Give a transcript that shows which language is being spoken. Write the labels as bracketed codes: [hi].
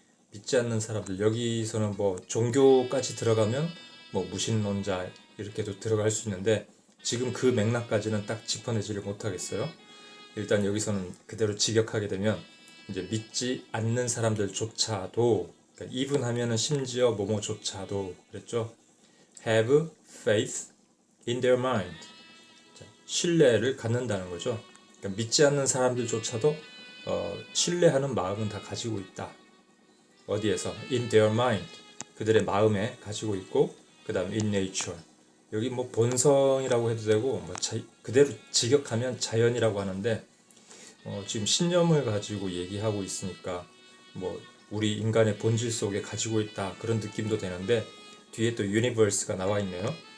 [ko] 믿지 않는 사람들, 여기서는 뭐 종교까지 들어가면 뭐 무신론자 이렇게도 들어갈 수 있는데 지금 그 맥락까지는 딱 짚어내지를 못하겠어요. 일단 여기서는 그대로 직역하게 되면 이제 믿지 않는 사람들조차도, 그러니까 even 하면은 심지어 뭐뭐조차도 그랬죠. [en] have faith in their mind. [ko] 자, 신뢰를 갖는다는 거죠. 그러니까 믿지 않는 사람들조차도 신뢰하는 마음은 다 가지고 있다. 어디에서? [en] in their mind. [ko] 그들의 마음에 가지고 있고, 그 다음 [en] in nature. [ko] 여기 뭐 본성이라고 해도 되고 뭐 그대로 직역하면 자연이라고 하는데 지금 신념을 가지고 얘기하고 있으니까 뭐 우리 인간의 본질 속에 가지고 있다 그런 느낌도 되는데 뒤에 또 유니버스가 나와 있네요.